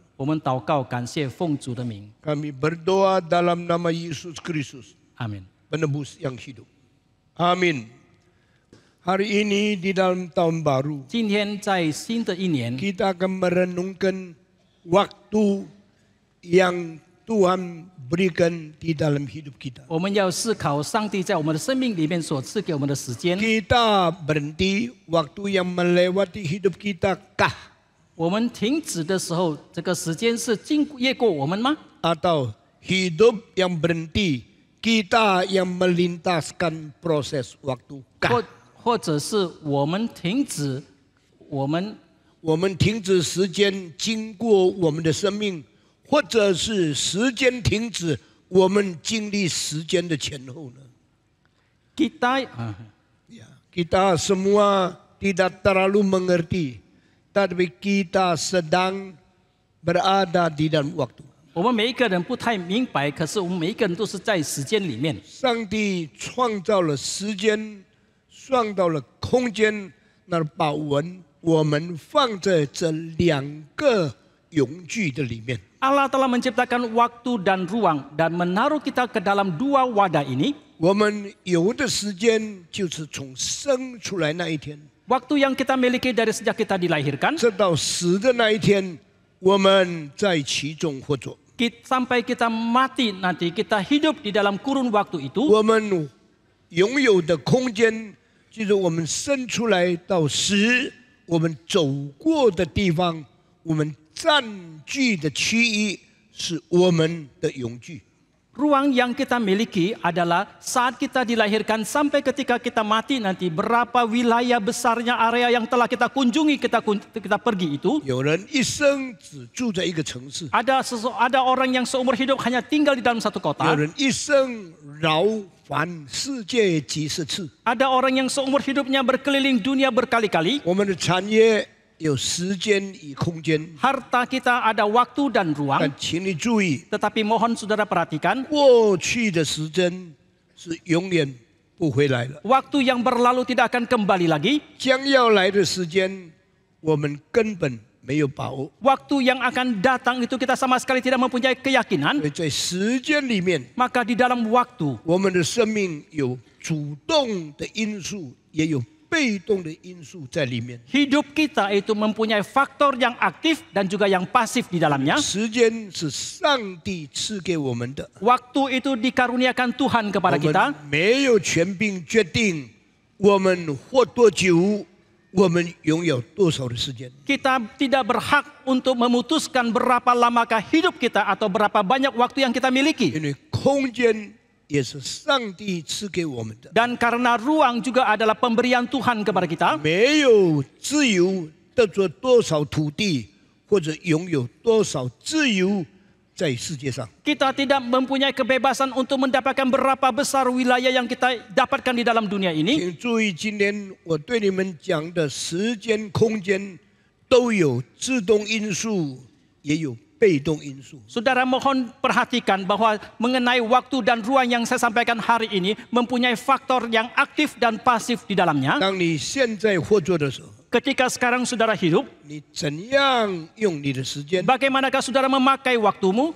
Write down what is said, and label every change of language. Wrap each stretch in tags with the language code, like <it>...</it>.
<zh>我们祷告，感谢奉主的名，</zh> <id>Kami berdoa dalam nama Yesus Kristus,</id> <zh>阿门。</zh> <id>penebus yang hidup. Amin. Hari ini di dalam tahun baru,</id> <zh>今天在新的一年，</zh> <id>kita akan merenungkan waktu yang Tuhan berikan di dalam hidup kita.</id> <zh>我们要思考上帝在我们的生命里面所赐给我们的时间。</zh> <id>Kita berhenti waktu yang melewati hidup kita kah?</id> <zh>我们停止的时候，这个时间是越过我们吗？ Atau hidup yang berhenti, kita yang melintaskan proses waktu kah? 或者是我们停止，我们停止时间经过我们的生命，或者是时间停止我们经历时间的前后呢？</zh> <id>Kita semua tidak terlalu mengerti, tapi kita sedang berada di dalam waktu.</id> <zh>我们每一个人不太明白，可是我们每一个人都是在时间里面。上帝创造了时间，创造了空间，那把我们放在这两个永具的里面。</zh> <id>Allah telah menciptakan waktu dan ruang dan menaruh kita ke dalam dua wadah ini.</id> <zh>我们有的时间就是从生出来那一天，</zh> <id>Waktu yang kita miliki dari sejak kita dilahirkan</id> <zh>直到死的那一天，我们在其中活着。</zh> <id>sampai kita mati nanti kita hidup di dalam kurun waktu itu.</id> <zh>我们拥有的空间，就是我们生出来到死，我们走过的地方，我们占据的区域是我们的永居。</zh> <id>Ruang yang kita miliki adalah saat kita dilahirkan sampai ketika kita mati nanti, berapa wilayah besarnya area yang telah kita kunjungi, kita pergi itu.</id> <zh>有人一生只住在一个城市，</zh> <id>Ada orang yang seumur hidup hanya tinggal di dalam satu</id> <zh>有</zh> <id>kota.</id> <zh>人一生绕环世界几十次。</zh> <id>Ada orang yang seumur hidupnya berkeliling dunia berkali-kali.</id> <zh>我们的产业有时间与空间，</zh> <id>Harta kita ada waktu dan ruang.</id> <zh>请你注意，</zh> <id>Tetapi mohon saudara perhatikan,</id> <zh>过去的时间是永远不回来了，</zh> <id>waktu yang berlalu tidak akan kembali lagi.</id> <zh>将要来的时间，我们根本没有把握。</zh> <id>Waktu yang akan datang itu kita sama sekali tidak mempunyai keyakinan.</id> <zh>所以在时间里面，</zh> <id>Maka di dalam waktu,</id> <zh>我们的生命有主动的因素，也有被动的因素在里面。</zh> <id>hidup kita itu mempunyai faktor yang aktif dan juga yang pasif di dalamnya.</id> <zh>时间是上帝赐给我们的，</zh> <id>Waktu itu dikaruniakan Tuhan</id> <zh>我</zh> <id>kepada kita.</id> <zh>们没有权柄决定我们活多久，我们拥有多少的时间。</zh> <id>Kita tidak berhak untuk memutuskan berapa lamakah hidup kita atau berapa banyak waktu yang kita miliki.</id> <zh>因为空间也是上帝赐给我们的，</zh> <id>Dan karena ruang juga adalah pemberian Tuhan kepada kita.</id> <zh>没有自由得着多少土地，或者拥有多少自由在世界上。</zh> <id>Kita tidak mempunyai kebebasan untuk mendapatkan berapa besar wilayah yang kita dapatkan di dalam dunia ini.</id> <zh>请注意，今天我对你们讲的时间、空间都有自动因素，也有被动因素。</zh> <id>Saudara mohon perhatikan bahwa mengenai waktu dan ruang yang saya sampaikan hari ini mempunyai faktor yang aktif dan pasif di dalamnya.</id> <zh>当你现在活着的时候，</zh> <id>Ketika sekarang saudara hidup,</id> <zh>你怎样用你的时间？</zh> <id>bagaimanakah saudara memakai waktumu?</id>